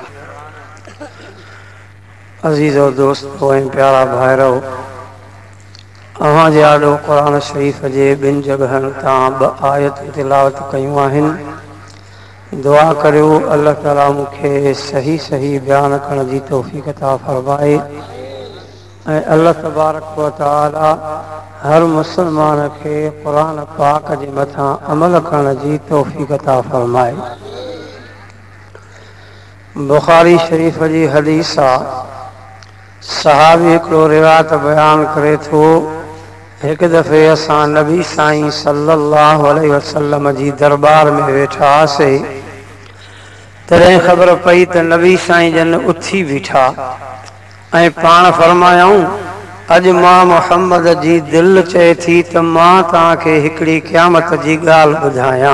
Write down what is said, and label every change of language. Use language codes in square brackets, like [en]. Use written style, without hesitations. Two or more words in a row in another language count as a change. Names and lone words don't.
[sd] अज़ीज़ो दोस्तो ऐं प्यारा भाइरो अव्हां जे आॾो क़ुरान शरीफ़ जे ॿिनि जॻहनि तां ॿ आयत तिलावत कयूं आहिनि दुआ करियो अल्लाह ताला मूंखे सही सही बयान करण जी तौफ़ीक़ अता फ़रमाए ऐं [ar] الله تبارك وتعالى [sd] हर मुसलमान खे क़ुरान पाक जे मथां अमल करण जी तौफ़ीक़ अता फ़रमाए। बुखारी शरीफ़ जी हदीस आहे सहाबी हिकिड़ो रिवायत बयान करे थो एक दफ़े असां नबी साईं [ar] صلى الله عليه وسلم [sd] जी दरबार में वेठा हुआसीं तॾहिं ख़बर पई त नबी साईं जन उथी बीठा ऐं पाण फरमायूं अॼु मां मुहम्मद जी दिलि चए थी त मां तव्हांखे हिकिड़ी क़यामत जी ॻाल्हि ॿुधायां।